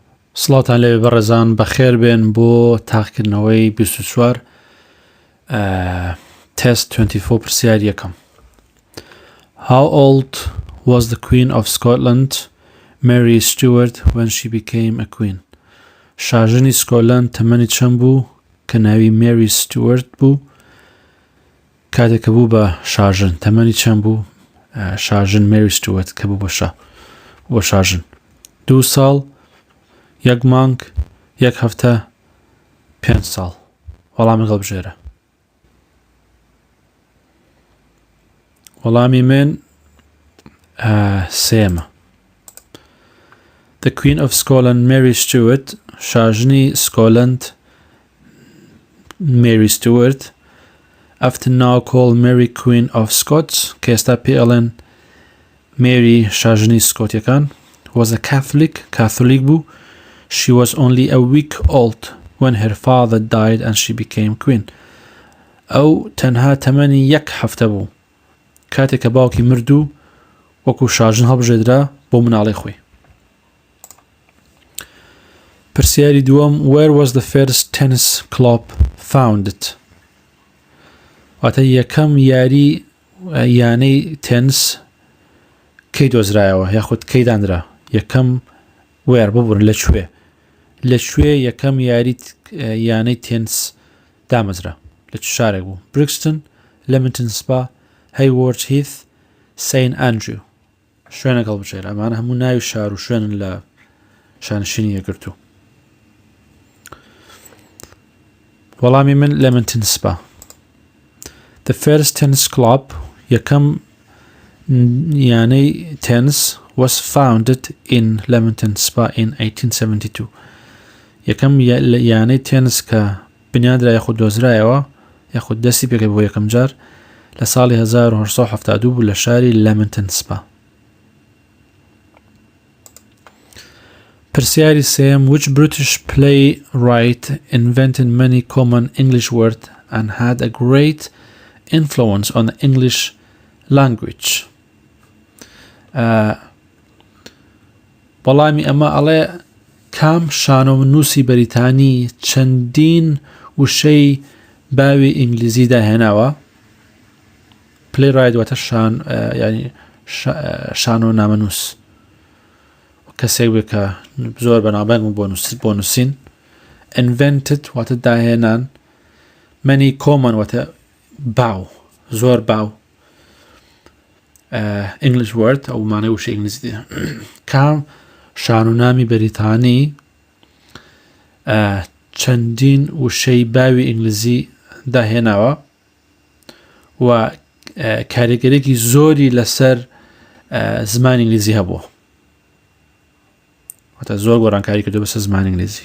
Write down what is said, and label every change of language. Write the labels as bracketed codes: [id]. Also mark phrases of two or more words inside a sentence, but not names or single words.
[ckb] سڵاتان لێ بەڕێزان بەخێر بێن بۆ تاقیکردنەوەی بیست و چوار تست 24 پرسیار یەکەم. [en] How old was the Queen of Scotland, Mary Stuart, when she became a queen? [ckb] شاژنی سکۆتلەند تەمەنی چەند بوو کە ناوی مێری ستوارت بوو کاتێک کە بوو بە شاژن؟ تەمەنی چەند بوو شاژن مێری ستوارت کە بوو بۆ شاژن؟ 2 ساڵ، 1 مانگ، 1 هەفتە، 5 ساڵ. وەڵامی هەڵبژێرە. وەڵامی من سێمە. [en] The Queen of Scotland, Mary Stuart، [ckb] شاژنی سکۆتلەند [en] Mary Stuart، often now called Mary Queen of Scots، [ckb] کە ئێستا پێ ئەڵێن Mary شاژنی سکۆتیەکان، [en] was a Catholic بوو. She was only a week old when her father died and she became queen. [ckb] ئەو تەنها تەمەنی 1 هەفتە بوو کاتێک کە باوکی مردوو وەکو شاژن هەڵبژێدرا بۆ مناڵی خۆی. پرسیاری دووەم، [en] where was the first tennis club founded؟ [ckb] واتە یەکەم یانەی تێنس کەی دۆزرایەوە یاخود کەی دانرا؟ یەکەم وێر ببوورن لەکوێ یەکەم یانەی تێنس دامەزرا؟ لە چ شارێک بوو؟ بریکستن، لەمنتن سپا، هەیوۆرد هیث، سین ئەندریو. شوێنە هەڵبژێرە. ئەمانە هەموو ناوی شار و شوێنن لە شانشینی یەکگرتوو. وەڵامی من لەمنتن سپا. [en] The first tennis club، [ckb] یەکەم یانەی تێنس [en] was founded in Leamington Spa in 1872. [ckb] یەکەم یانەی تێنس کە بنیادرا یاخود دۆزرایەوە یاخود دەستی پێکەی بۆ یەکەم جار لە ساڵی 1972 بوو لە شاری لەمنتن سپا. پرسیاری سێم، [en] which British playwright invented many common English words and had a great influence on the English language؟ [ckb] وەڵامی ئەمە ئەڵێ کام شانۆنووسی بەریتانی چەندین وشەی باوی ئینگلیزی داهێناوە؟ playwright واتە ینی شانۆ نامەنووس، کەسێک بێ کە زۆر بەنابەنگ بۆ نووسین. invented واتە داهێنان، [en] many common [ckb] واتە باو، زۆر باو، [en] English word [ckb] ئەو مانای وشەی ئینگلیزی. کام شانۆنامی بەریتانی چەندین وشەی باوی ئینگلیزی داهێناوە و کاریگەرێکی زۆری لەسەر زمانی ئینگلیزی هەبووە، واتە زۆر گۆڕانکاری کردو بەسەر زمانی ئینگلیزی.